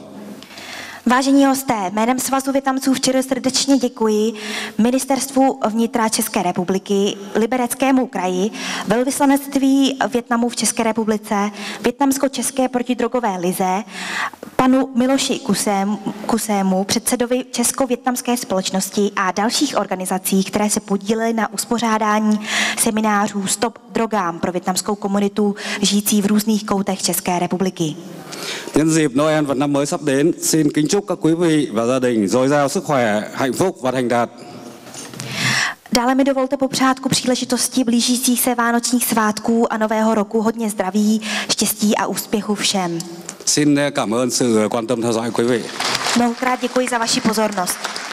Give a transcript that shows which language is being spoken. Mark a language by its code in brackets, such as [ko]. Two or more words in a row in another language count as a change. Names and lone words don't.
[cs] Vážení hosté, jménem Svazu Vietnamců včera srdečně děkuji Ministerstvu vnitra České republiky, Libereckému kraji, velvyslanectví Vietnamu v České republice, Vietnamsko-české protidrogové lize, panu Miloši Kusému, předsedovi Česko-vietnamské společnosti a dalších organizací, které se podílely na uspořádání seminářů Stop drogám pro vietnamskou komunitu žijící v různých koutech České republiky. [vi] Nhân dịp Noel và năm mới sắp đến, xin kính chúc các quý vị và gia đình dồi dào sức khỏe, hạnh phúc và thành đạt. [cs] Dále mi dovolte popřát ku příležitosti blížících se vánočních svátků a nového roku hodně zdraví, štěstí a úspěchu všem. [vi] Xin cảm ơn sự quan tâm theo dõi quý vị. [cs] Mnohokrát děkuji za vaši pozornost.